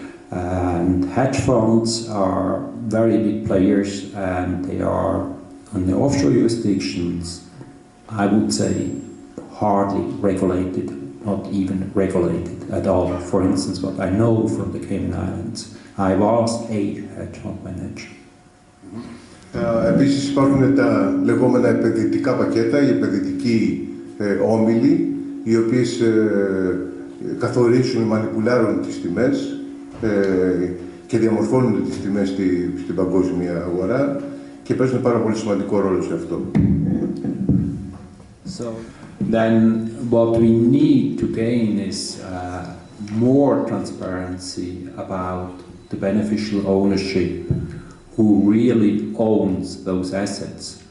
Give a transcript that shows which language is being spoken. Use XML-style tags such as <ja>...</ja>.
<en>And hedge funds are very big players, and they are on the offshore jurisdictions, I would say, hardly regulated, not even regulated at all. For instance, what I know from the Cayman Islands, I was a hedge fund manager.</en> <el>Επίσης υπάρχουν τα λεγόμενα επενδυτικά πακέτα, οι επενδυτικοί όμιλοι, οι οποίες καθορίζουν, μανιπουλάρουν τις τιμές και διαμορφώνουν τις τιμές στην παγκόσμια αγορά και παίζουν πάρα πολύ σημαντικό ρόλο σε αυτό.</el> <en>So then what we need to gain is more transparency about the beneficial ownership, who really owns those assets.</en>